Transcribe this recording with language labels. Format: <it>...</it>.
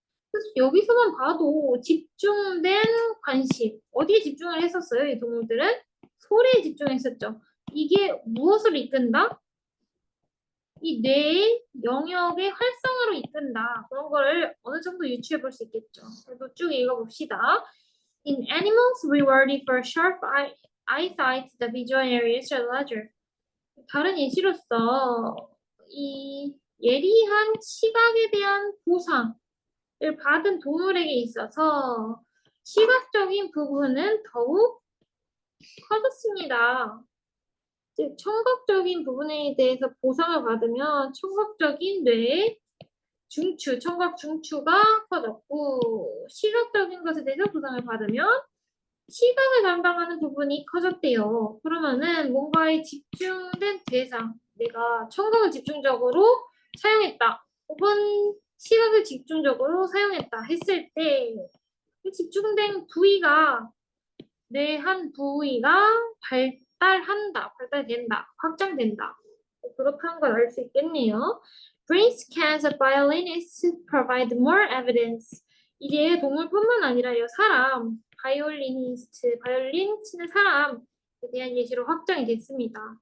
<ko>그래서 여기서만 봐도 집중된 관심. 어디에 집중을 했었어요, 이 동물들은? 소리에 집중했었죠. 이게 무엇을 이끈다? 이 뇌의 영역의 활성화로 이끈다. 그런 거를 어느 정도 유추해 볼 수 있겠죠. 그래서 쭉 읽어봅시다.</ko> <en>In animals rewarded for sharp eyesight, the visual areas are larger.</en> <ko>다른 예시로서 이 예리한 시각에 대한 보상을 받은 동물에게 있어서 시각적인 부분은 더욱 커졌습니다. 즉, 청각적인 부분에 대해서 보상을 받으면 청각적인 뇌의 중추, 청각 중추가 커졌고 시각적인 것에 대해서 보상을 받으면 시각을 담당하는 부분이 커졌대요. 그러면은 뭔가에 집중된 대상, 내가 청각을 집중적으로 사용했다. 혹은 시각을 집중적으로 사용했다 했을 때 집중된 부위가 뇌 한 부위가 발달된다, 확장된다. 그렇다는 걸 알 수 있겠네요.</ko> <en>Brain scans of violinists provide more evidence.</en> <ko>이게 동물뿐만 아니라요, 사람, 바이올린 치는 사람에 대한 예시로 확정이 됐습니다.</ko>